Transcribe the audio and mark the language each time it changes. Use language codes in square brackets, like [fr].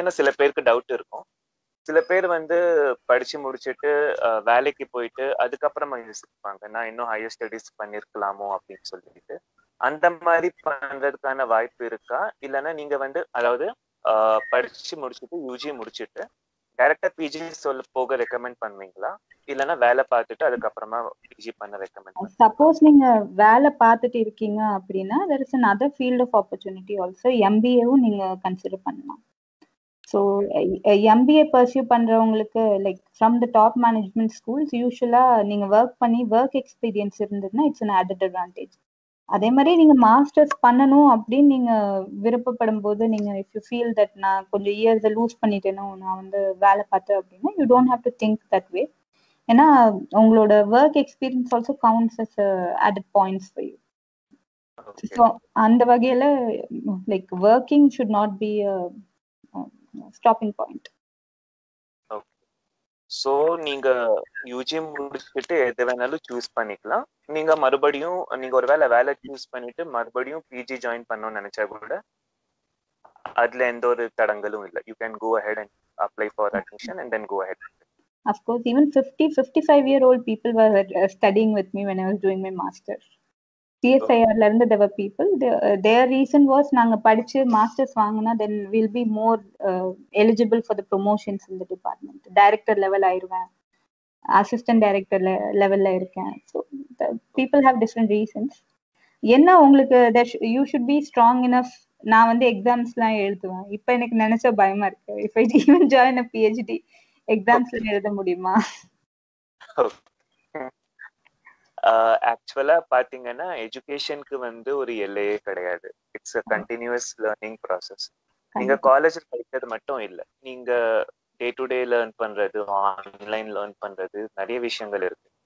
[ta] ஏன்னா சில பேருக்கு டவுட் இருக்கும். சில பேர் வந்து படிச்சு முடிச்சுட்டு வேலைக்கு போயிட்டு அதுக்கப்புறமா யோசிப்பாங்க நான் இன்னும் ஹையர் ஸ்டடீஸ் பண்ணிருக்கலாமோ அப்படின்னு சொல்லிட்டு. அந்த மாதிரி பண்றதுக்கான வாய்ப்பு இருக்கா? இல்லைன்னா நீங்க வந்து அதாவது படிச்சு முடிச்சுட்டு யூஜி முடிச்சுட்டு டைரக்டா பிஜி போக ரெக்கமெண்ட் பண்ணுவீங்களா, இல்லைன்னா வேலை பார்த்துட்டு அதுக்கப்புறமா பிஜி பண்ண ரெக்கமெண்ட்? [en] suppose [ta] நீங்க வேலை பார்த்துட்டு இருக்கீங்க அப்படின்னா [en] there is another field of opportunity also. MBAவும் [ta] நீங்க கன்சிடர் பண்ணலாம். [en] So MBA pursue பண்றவங்களுக்கு like from the top management schools usually நீங்க work experience இருந்ததுன்னா it's an added advantage. [ta] அதே மாதிரி நீங்க மாஸ்டர்ஸ் பண்ணணும் அப்படின்னு நீங்க விருப்பப்படும் போது நீங்க [en] if you feel that [ta] நான் கொஞ்சம் இயர்ஸ் லூஸ் பண்ணிட்டேனோ நான் வந்து வேலை பார்த்தேன் அப்படின்னா [en] You don't have to think that way. [ta] ஏன்னா உங்களோட [en] Work experience also counts as added points for you. So [ta] அந்த வகையில [en] Like working should not be stopping point. [ta] So நீங்க யூஜி முடிச்சுட்டு எது வேணாலும் சூஸ் பண்ணிக்கலாம். நீங்க மறுபடியும் நீங்க ஒரு வேலை சூஸ் பண்ணிட்டு மறுபடியும் பிஜி ஜாயின் பண்ணணும்னு நினைச்சா கூட அதுல எந்த ஒரு தடங்களும் இல்லை. [en] You can go ahead and apply for admission and then go ahead. Of course, even 55-year-old people were studying with me when I was doing my master's. [ta] CSIR la irundha [en] there were people, their reason was [ta] naanga padichu masters vaangana [en] then we'll be more eligible for the promotions in the department. [ta] Director level ஆயிருவேன், assistant director level la இருக்கேன். [en] So the people have different reasons. [ta] என்ன உங்களுக்கு [en] you should be strong enough. [ta] நான் வந்து எக்ஸாம்ஸ்லாம் எழுதுவேன். இப்போ எனக்கு நினைச்சா பயமா இருக்கு. [en] if I even join a PhD [ta] எக்ஸாம்ஸ்ல எழுத முடியுமா? ஆக்சுவலா பாத்தீங்கன்னா எஜுகேஷனுக்கு வந்து ஒரு எல்லையே கிடையாது. [en] It's a continuous learning process. [ta] நீங்க காலேஜ்ல படிக்கிறது மட்டும் இல்ல, நீங்க டே டு டே லேர்ன் பண்றது, ஆன்லைன் லேர்ன் பண்றது, நிறைய விஷயங்கள் இருக்கு.